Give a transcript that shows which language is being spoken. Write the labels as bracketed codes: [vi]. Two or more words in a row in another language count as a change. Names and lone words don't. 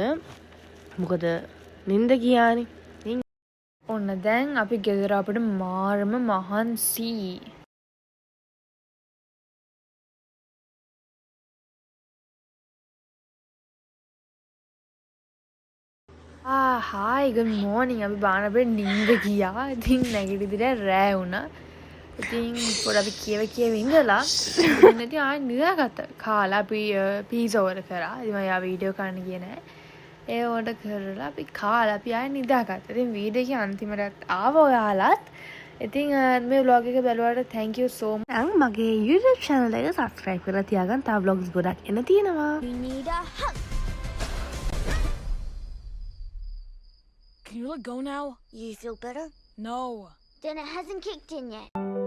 [si] මොකද නිින්ද ගියානේ. ඔන්න දැන් අපි ගෙදර අපිට මාරම මහන්සි. [en] hi good morning. [si] අපි බාන අපිට නිින්ද ගියා. ඉතින් නැගිටිද්දී රෑ වුණා. ඉතින් පොඩ අපි කියව ඉඳලා ඉතින් ඉතින් ආයෙ නිදාගත්තා. කාලා අපි පීසා ඕඩර් කරා. ඉතින් මම යා වීඩියෝ කරන්න ගියේ නැහැ. ඒ ඕඩර් කරලා අපි කාලා අපි ආයෙ නිදාගත්තා. ඉතින් වීඩියෝ එකේ අන්තිමට ආවා ඔයාලත්. ඉතින් මේ vlog එක බලුවාට [en] thank you so much. [si] මගේ YouTube channel එක subscribe කරලා තියාගන්න. තව vlogs ගොඩක් එන්න තියෙනවා. [en] You need a hug. Can you let go now? You feel better? No. Then it hasn't kicked in yet.